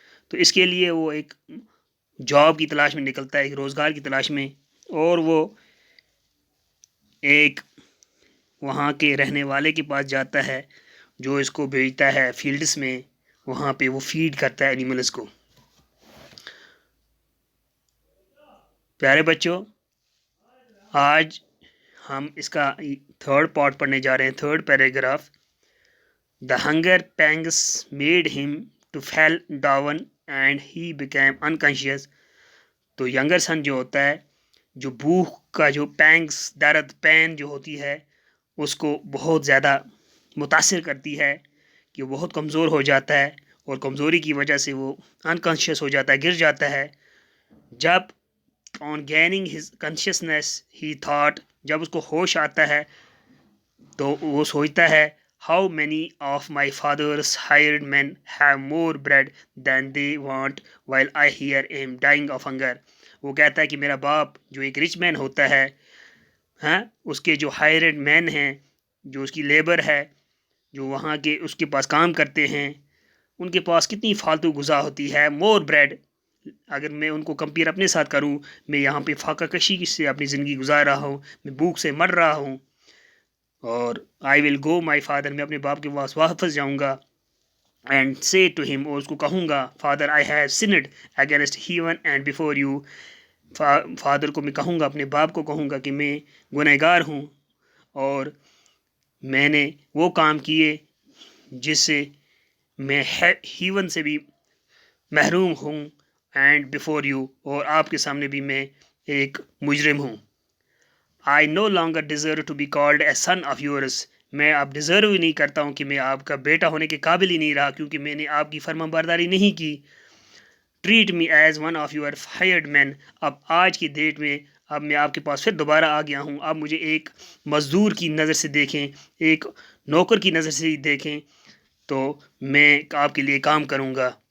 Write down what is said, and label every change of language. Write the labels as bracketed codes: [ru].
[ur] تو اس کے لیے وہ ایک جاب کی تلاش میں نکلتا ہے، ایک روزگار کی تلاش میں، اور وہ ایک وہاں کے رہنے والے کے پاس جاتا ہے جو اس کو بھیجتا ہے فیلڈس میں. وہاں پہ وہ فیڈ کرتا ہے اینیملز کو. پیارے بچوں آج ہم اس کا تھرڈ پارٹ پڑھنے جا رہے ہیں، third paragraph. [en] The hunger pangs made him to fall down and he became unconscious. [ur] تو ینگر سن جو ہوتا ہے، جو بھوک کا جو پینگس، درد، پین جو ہوتی ہے اس کو بہت زیادہ متاثر کرتی ہے کہ وہ بہت کمزور ہو جاتا ہے، اور کمزوری کی وجہ سے وہ انکانشیس ہو جاتا ہے، گر جاتا ہے. جب [en] on gaining his consciousness he thought، [ur] جب اس کو ہوش آتا ہے تو وہ سوچتا ہے [en] how many of my father's hired men have more bread than they want while I here am dying of hunger. [ur] وہ کہتا ہے کہ میرا باپ جو ایک رچ مین ہوتا ہے، ہاں، اس کے جو ہائرڈ مین ہیں، جو اس کی لیبر ہے، جو وہاں کے اس کے پاس کام کرتے ہیں، ان کے پاس کتنی فالتو غذا ہوتی ہے. [en] more bread, [ur] اگر میں ان کو کمپیئر اپنے ساتھ کروں، میں یہاں پہ فاقہ کشی سے اپنی زندگی گزار رہا ہوں، میں بھوک سے مر رہا ہوں. اور [en] I will go my father, [ur] میں اپنے باپ کے پاس واپس جاؤں گا. [en] and say to him, [ur] اور اس کو کہوں گا [en] Father I have sinned against heaven and before you. [ur] Father کو میں کہوں گا، اپنے باپ کو کہوں گا کہ میں گنہگار ہوں اور میں نے وہ کام کیے جس سے میں ہیون سے بھی محروم ہوں، [en] and before you, [ur] اور آپ کے سامنے بھی میں ایک مجرم ہوں. [en] I no longer deserve to be called a son of yours. [ur] میں اب ڈیزرو ہی نہیں کرتا ہوں کہ میں آپ کا بیٹا ہونے کے قابل ہی نہیں رہا، کیونکہ میں نے آپ کی فرما برداری نہیں کی. [en] Treat me as one of your hired men. [ur] اب آج کی ڈیٹ میں اب میں آپ کے پاس پھر دوبارہ آ گیا ہوں. اب مجھے ایک مزدور کی نظر سے دیکھیں، ایک نوکر کی نظر سے دیکھیں، تو میں آپ کے لیے کام کروں گا.